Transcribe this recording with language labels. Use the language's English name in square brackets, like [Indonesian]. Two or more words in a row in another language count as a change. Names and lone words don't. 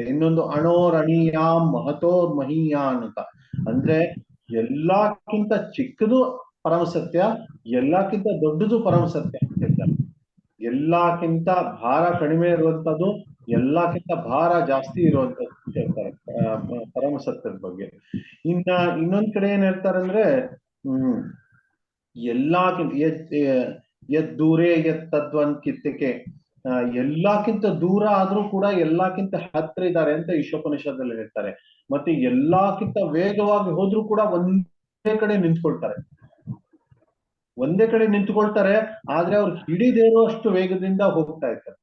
[Kannada] ಇನ್ನೊಂದು [Sanskrit] ಅಣೋರಣೀಯಾಂ ಮಹತೋರ್ ಮಹೀಯಾನ್ [Kannada] ಅಂತ, ಅಂದ್ರೆ ಎಲ್ಲಕ್ಕಿಂತ ಚಿಕ್ಕದು ಪರಮ ಸತ್ಯ, ಎಲ್ಲಕ್ಕಿಂತ ದೊಡ್ಡದು ಪರಮ ಸತ್ಯ ಅಂತ ಹೇಳ್ತಾರೆ. ಎಲ್ಲಕ್ಕಿಂತ ಭಾರ ಕಡಿಮೆ ಇರುವಂತದ್ದು, ಎಲ್ಲಕ್ಕಿಂತ ಭಾರ ಜಾಸ್ತಿ ಇರುವಂತದ್ದು ಹೇಳ್ತಾರೆ ಪರಮ ಸತ್ಯದ ಬಗ್ಗೆ. ಇನ್ನೊಂದ್ ಕಡೆ ಏನ್ ಹೇಳ್ತಾರೆ ಅಂದ್ರೆ, [Sanskrit] ಯದ್ ದೂರೇ ಯತ್ ತದ್ವಂತ್ ಕಿತ್ತಿಕೆ, [Kannada] ಎಲ್ಲಕ್ಕಿಂತ ದೂರ ಆದ್ರೂ ಕೂಡ ಎಲ್ಲಕ್ಕಿಂತ ಹತ್ರ ಇದ್ದಾರೆ ಅಂತ ಈಶೋಪನಿಷತ್ತಲ್ಲಿ ಹೇಳ್ತಾರೆ. ಮತ್ತೆ ಎಲ್ಲಕ್ಕಿಂತ ವೇಗವಾಗಿ ಹೋದ್ರೂ ಕೂಡ ಒಂದೇ ಕಡೆ ನಿಂತ್ಕೊಳ್ತಾರೆ. ಒಂದೇ ಕಡೆ ನಿಂತ್ಕೊಳ್ತಾರೆ, ಆದ್ರೆ ಅವ್ರು ಹಿಡಿದೇ ಇರುವಷ್ಟು ವೇಗದಿಂದ ಹೋಗ್ತಾ ಇರ್ತಾರೆ.